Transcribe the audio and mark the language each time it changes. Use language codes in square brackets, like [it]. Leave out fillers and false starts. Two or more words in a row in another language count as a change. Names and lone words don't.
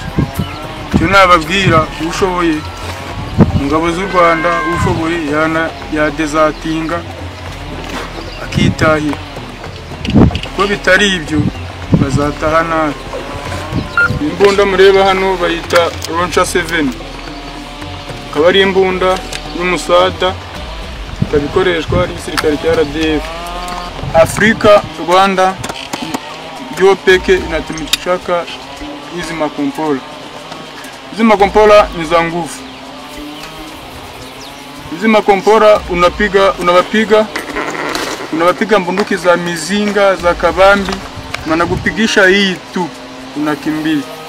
[rw] Cyo nababwira, ushoboye mu ngabo z'u Rwanda, ushoboye yadezatinga akitahira, kuko bitari ibyo bazataha nabi. Imbunda mureba hano bayita Launcher 7, akaba ari imbunda y'umusada, ikaba ikoreshwa n'igisirikare cya RDF. [sw] Afrika, Rwanda ndio peke inatumikishaka hizi makompora. Hizi makompora ni za nguvu. Hizi makompora unawapiga mbunduki za mizinga, za kabambi, wanakupigisha hii tu unakimbia.